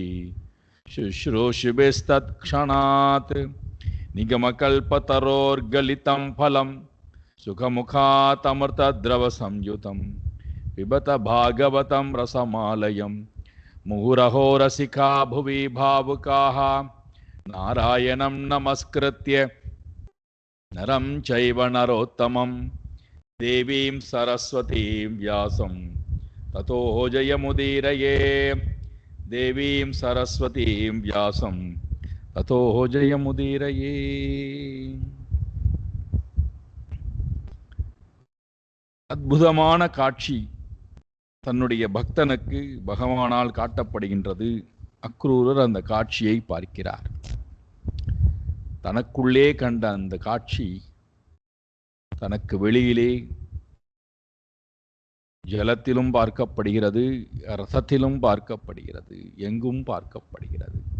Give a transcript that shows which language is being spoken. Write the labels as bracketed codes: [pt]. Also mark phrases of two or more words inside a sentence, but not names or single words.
[sa] शुश्रूषुभिस्तत्क्षणात् निगमकल्पतरोर्गलितं फलं सुखमुखातमृतद्रवसंयुतं पिबत भागवतं रसमालयं मुहुरहो रसिका भुवि भावुकाः नारायणं नमस्कृत्य नरं चैव नरोत्तमं देवीं सरस्वतीं व्यासं ततो जयमुदीरये। देवीं सरस्वतीं व्यासं ततो जयमुदीरये. [ta] அற்புதமான காட்சி தன்னுடைய பக்தனுக்கு பகவானால் காட்டப்படுகின்றது. அக்ரூரர் அந்த காட்சியை பார்க்கிறார். தனக்குள்ளே கண்ட அந்த காட்சி தனக்கு வெளியிலே ஜலத்திலும் பார்க்கப்படுகிறது, ரசத்திலும் பார்க்கப்படுகிறது, எங்கும் பார்க்கப்படுகிறது.